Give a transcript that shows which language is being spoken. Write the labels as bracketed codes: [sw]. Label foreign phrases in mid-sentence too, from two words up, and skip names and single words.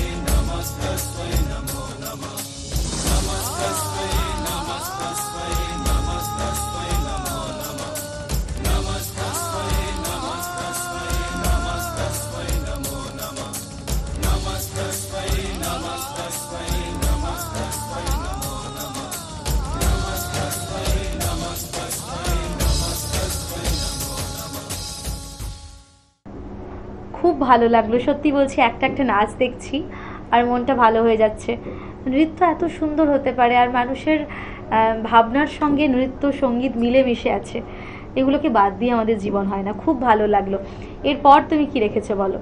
[sa] नमस्तस्मै नमो नमः नमस्तस्मै नमस्तस्मै नमस्तस्मै नमो नमः नमस्तस्मै नमस्तस्मै नमस्तस्मै नमो नमः नमस्तस्मै नमस्तस्मै नमस्तस्मै नमो नमः नमस्तस्मै नमस्तस्मै नमस्तस्मै नमो नमः। [bn] খুব ভালো লাগলো, সত্যি বলছি, একটা একটা নাচ দেখছি আর মনটা ভালো হয়ে যাচ্ছে। নৃত্য এত সুন্দর হতে পারে, আর মানুষের ভাবনার সঙ্গে নৃত্য সঙ্গীত মিলেমিশে আছে, এগুলোকে বাদ দিয়ে আমাদের জীবন হয় না। খুব ভালো লাগলো। এরপর তুমি কি রেখেছো বলো?